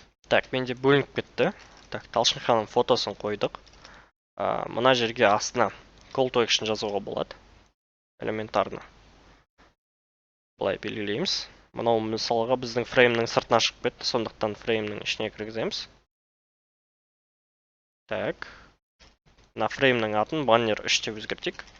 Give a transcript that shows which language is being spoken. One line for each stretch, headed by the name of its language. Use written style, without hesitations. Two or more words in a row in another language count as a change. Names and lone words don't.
Kazakh: Так, менде бөлініп кетті. Так, Талшын ханым фотосын қойдық. Мына жерге астына
English: call to action
Kazakh: жазуға болады. Элементарно. Былай белгілейміз. Мынау мысалға біздің фреймнің сыртына шығып кетті, сондықтан фреймнің ішіне кіргіземіз. Так. На фреймнің атын баннер 3 деп өзгертейік.